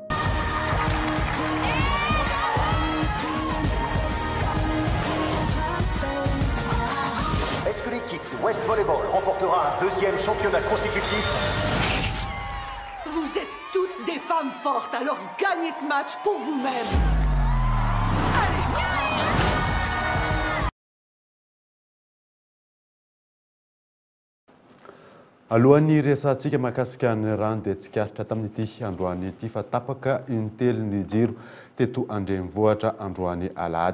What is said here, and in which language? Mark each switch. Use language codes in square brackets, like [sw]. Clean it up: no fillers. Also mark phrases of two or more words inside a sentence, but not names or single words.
[fr] Est-ce que l'équipe West Volleyball remportera un 2e championnat consécutif? Vous êtes toutes des femmes fortes, alors gagnez ce match pour vous-même. [mg] alohan'ny resantsika mahakasika ny rano dia tsikaritra tamin'ity androany ity fa tapaka intelo ny jiro teto andrenivohitra androany alahady.